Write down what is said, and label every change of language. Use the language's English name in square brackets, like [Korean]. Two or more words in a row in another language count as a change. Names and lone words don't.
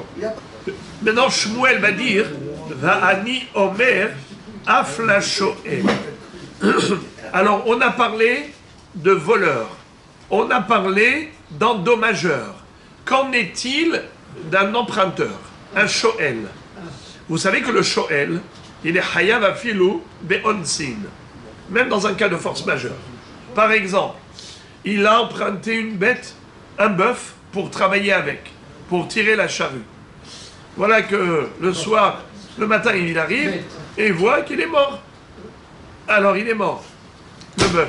[French] Maintenant, Shmuel va dire, [Hebrew] ואני אומר אפלא שואל. [French] Alors, on a parlé de voleurs. On a parlé d'endommageurs. Qu'en est-il d'un emprunteur, un shoel? Vous savez que le shoel, il est [Hebrew] חייב אפילו באונסין, [French] même dans un cas de force majeure. Par exemple, il a emprunté une bête, un bœuf, pour travailler avec, pour tirer la charrue. Voilà que le soir, le matin, il arrive et il voit qu'il est mort. Alors il est mort, le bœuf.